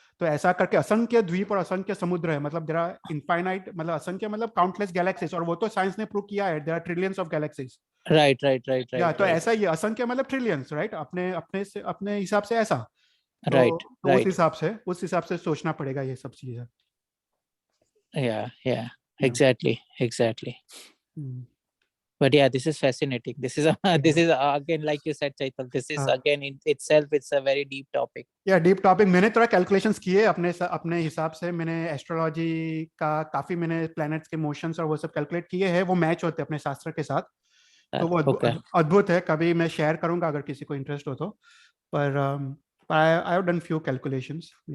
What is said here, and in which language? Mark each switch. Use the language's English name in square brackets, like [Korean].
[Hindi] तो ऐसा करके असंख्य द्वीप और असंख्य समुद्र है. मतलब [English] there are infinite, [Hindi] मतलब असंख्य मतलब काउंटलेस गैलेक्सीज. और वो तो साइंस ने प्रूव किया है, [English] There are trillions of galaxies. Right. [Hindi] या तो ऐसा ही असंख्य मतलब ट्रिलियंस, राइट. अपने हिसाब से ऐसा. तो [English] Right. [Hindi] उस हिसाब से सोचना पड़ेगा ये सब चीजें. [English] Yeah. Exactly. But yeah, this is fascinating. This is again, like you said, Chaital, this is again in itself, it's a very deep topic. या deep topic. [Hindi] मैंने थोड़ा कैलकुलेशंस किए अपने हिसाब से. मैंने एस्ट्रोलॉजी का काफी मैंने प्लैनेट्स के मोशंस और वो सब कैलकुलेट किए हैं. वो मैच होते हैं अपने शास्त्र के साथ. तो वो अद्भुत है. कभी मैं शेयर करूंगा अगर किसी को इंटरेस्ट हो तो. पर [English] I have done few calculations.